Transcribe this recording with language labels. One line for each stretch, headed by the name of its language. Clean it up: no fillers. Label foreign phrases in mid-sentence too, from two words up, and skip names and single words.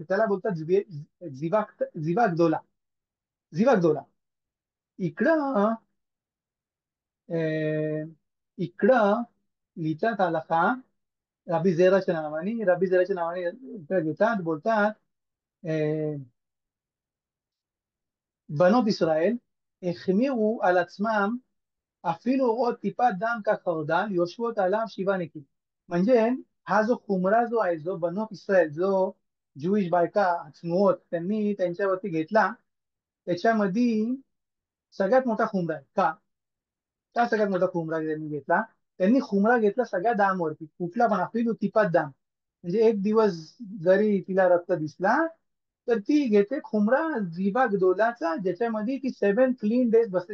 Marathi: त्याला बोलतात जिवागदोला. जिवागदोला. इकडं अं, इकडं लिहितात आलाखा रबी झेराच्या नावाने इकडं घेतात.
Hebrew: बोलतात בנות ישראל החמירו על עצמם, אפילו רואות טיפת דם כחרדל יושבות עליו 7 נקיים.
Marathi: म्हणजे हा जो खुमरा जो आहे, जो
Hebrew: בנות ישראל,
Marathi: जो ज्युईश बायका चनुअत त्यांनी त्यांच्यावरती घेतला, त्याच्यामध्ये सगळ्यात मोठा खुमरा आहे. का सगळ्यात मोठा खुमरा त्यांनी घेतला? त्यांनी खुमरा घेतला सगळ्या दामवरती, कुठला पण आपली जो
Hebrew: טיפת דם,
Marathi: म्हणजे एक दिवस जरी तिला रक्त दिसला तर ती घेते खुमरा
Hebrew: זבה גדולה,
Marathi: ज्याच्यामध्ये ती 7
English: clean days
Marathi: बसते.